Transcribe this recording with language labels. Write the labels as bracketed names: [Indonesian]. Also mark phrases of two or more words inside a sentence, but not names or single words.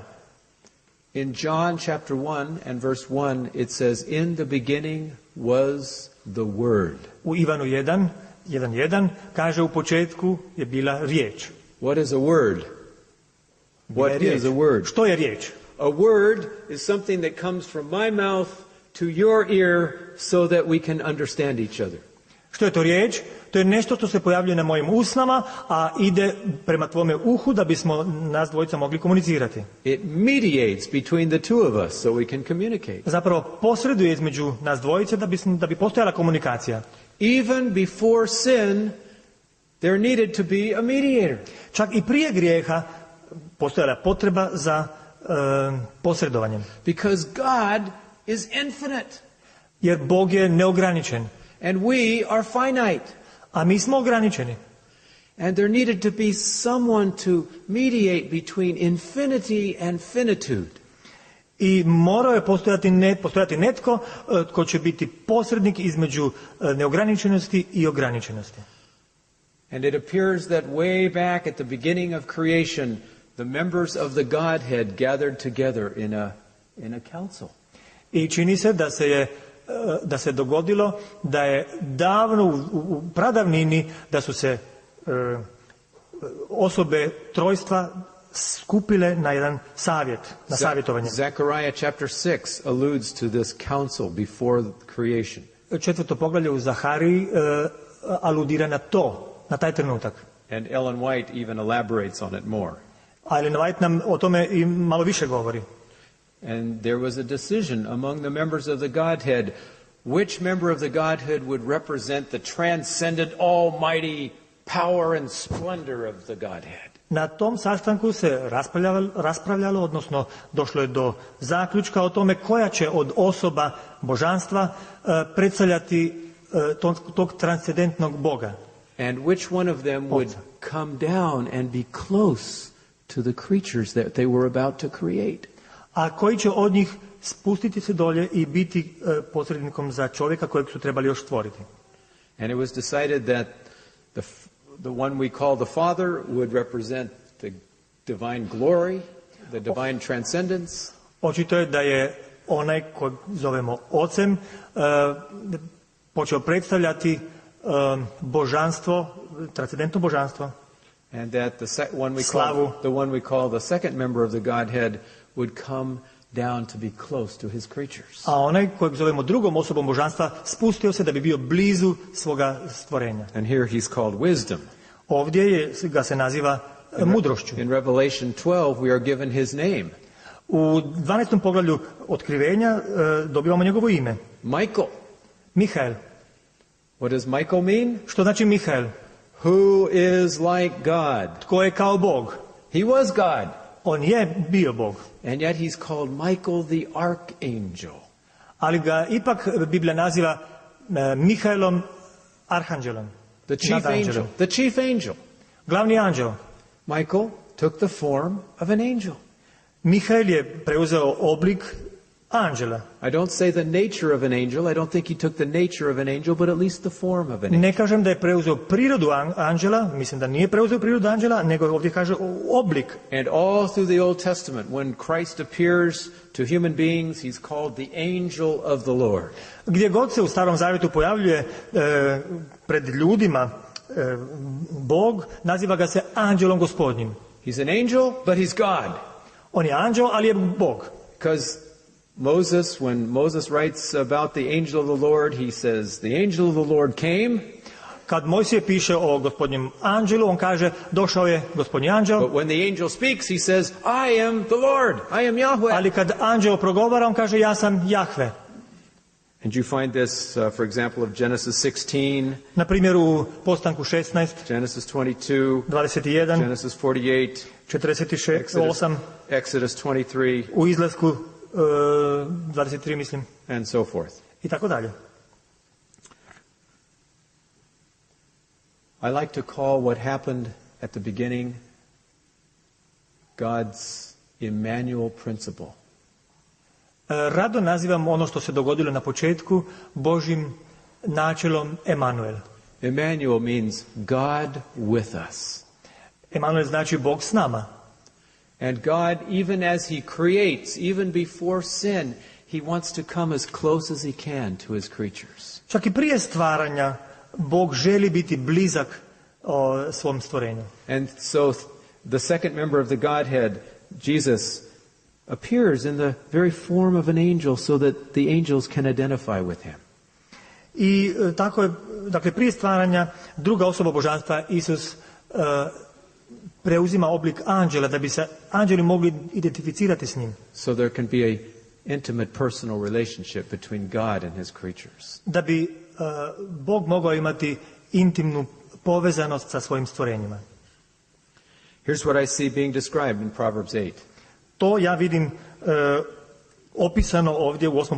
[English] In John chapter 1 and verse 1 it says, in the beginning was the Word. [Croatian] U Ivanu 1:1 kaže u početku je bila riječ. [English] What is a word? What is a word? [Croatian] Što je riječ? [English] A word is something that comes from my mouth to your ear so that we can understand each other. [Croatian] Što je to riječ? To je nešto što se pojavljuje na mojim usnama, a ide prema tvome uhu da bismo nas dvojica mogli komunicirati. [English] It mediates between the two of us so we can communicate. [Croatian] Zapravo posreduje između nas dvojice da bi postojala komunikacija. [English] Even before sin, there needed to be a mediator. [Croatian] Čak i prije grijeha postojala je potreba za posredovanjem. [English] Because God is infinite. [Croatian] Jer Bog je neograničen. [English] And we are finite. [Croatian] A mi smo ograničeni. [English] And there needed to be someone to mediate between infinity and finitude. [Croatian] I morao je postojati netko tko će biti posrednik između neograničenosti i ograničenosti. [English] And it appears that way back at the beginning of creation, the members of the Godhead gathered together in a council. [Croatian] I čini se da se dogodilo da je davno u pradavnini da su se osobe trojstva skupile na jedan savjet, na savjetovanje. [English] Zechariah chapter 6 alludes to this council before creation. [Croatian] 4. poglavlje u Zahariji aludira na to, na taj trenutak. [English] And Ellen White even elaborates on it more. [Croatian] A Ellen White nam o tome i malo više govori. [English] And there was a decision among the members of the Godhead which member of the Godhead would represent the transcendent, almighty power and splendor of the Godhead. [Croatian] Na tom sastanku se raspravljalo, odnosno došlo je do zaključka o tome koja će od osoba božanstva predstavljati tog transcendentnog Boga. [English] And which one of them would come down and be close to the creatures that they were about to create. [Croatian] A koji će od njih spustiti se dolje i biti posrednikom za čovjeka kojeg su trebali još stvoriti. [English] And it was decided that the one we call the Father would represent the divine glory, the divine transcendence. [Croatian] Očito je da je onaj kojeg zovemo Ocem počeo predstavljati božanstvo, transcendentno božanstvo. [English] And that the one we call the second member of the Godhead would come down to be close to his creatures. [Croatian] A onaj kojeg zovemo drugom osobom božanstva spustio se da bi bio blizu svoga stvorenja. [English] And here he's called wisdom. [Croatian] Ovdje ga se naziva mudrošću. [English] In Revelation 12 we are given his name. [Croatian] U 12. poglavlju otkrivenja dobivamo njegovo ime. [English] Michael. [Croatian] Mihael. [English] What does Michael mean? [Croatian] Što znači Mihael? [English] Who is like God? [Croatian] Tko je kao Bog? [English] He was God. [Croatian] On je bio Bog. [English] And yet he's called Michael the archangel. [Croatian] Ali ga ipak Biblija naziva Mihaelom arhanđelom. [English] The chief angel. [Croatian] Glavni anđel. [English] Michael took the form of an angel. [Croatian] Mihael je preuzeo oblik anđela. [English] I don't say the nature of an angel. I don't think he took the nature of an angel, but at least the form of an angel. [Croatian] Ne kažem da je preuzeo prirodu anđela, mislim da nije preuzeo prirodu anđela, nego ovdje kaže oblik. [English] And all through the Old Testament, when Christ appears to human beings, he's called the angel of the Lord. [Croatian] Gdje god se u Starom Zavjetu pojavljuje pred ljudima Bog, naziva ga se anđelom Gospodnjim. [English] He's an angel, but he's God. [Croatian] On je anđel, ali je Bog. [English] Because when Moses writes about the angel of the Lord, he says, the angel of the Lord came. [Croatian] Kad Mojsije piše o Gospodnjem anđelu, on kaže, došao je Gospodnji anđel. [English] But when the angel speaks, he says, I am the Lord, I am Yahweh. [Croatian] Ali kad anđel progovara, on kaže, ja sam Jahve. [English] And you find this, for example, of Genesis 16. [Croatian] Na primjer u Postanku 16. [English] Genesis 22. [Croatian] 21. [English] Genesis 48. [Croatian] 48. [English] Exodus 23. [Croatian] U Izlasku 23, mislim. [English] And so forth. [Croatian] I tako dalje. [English] I like to call what happened at the beginning God's Emmanuel principle. [Croatian] Rado nazivam ono što se dogodilo na početku Božjim načelom Emanuel. [English] Emmanuel means God with us. [Croatian] Emanuel znači Bog s nama. [English] And God, even as he creates, even before sin, he wants to come as close as he can to his creatures. [Croatian] Čak i prije stvaranja Bog želi biti blizak svom stvorenju. [English] And so the second member of the Godhead, Jesus, appears in the very form of an angel so that the angels can identify with him. [Croatian] I tako je, dakle prije stvaranja druga osoba božanstva, Isus, preuzima oblik anđela da bi se anđeli mogli identificirati s njim. [English] So there can be a intimate personal relationship between God and his creatures. [Croatian] Da bi Bog mogao imati intimnu povezanost sa svojim stvorenjima. [English] Here's what I see being described in Proverbs 8. [Croatian] To ja vidim opisano ovdje u 8.